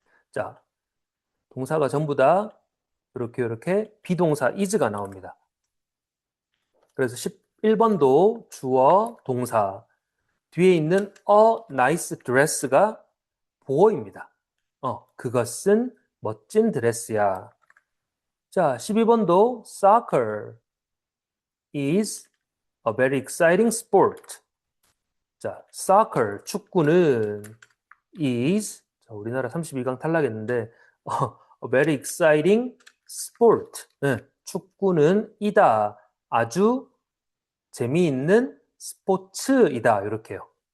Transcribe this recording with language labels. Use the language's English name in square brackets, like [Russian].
[Korean] 자, 동사가 전부 다 이렇게 비동사 is가 나옵니다. 그래서 11번도 주어, 동사. 뒤에 있는 [English] a nice dress [Korean] 가 보어입니다. 그것은 멋진 드레스야. 자, 12번도 [English] soccer is a very exciting sport. [Korean] 자, soccer, 축구는 is, 자, 우리나라 32강 탈락했는데 [English] a very exciting sport. [Korean] 축구는 이다. 아주 재미있는 스포츠이다. 이렇게요.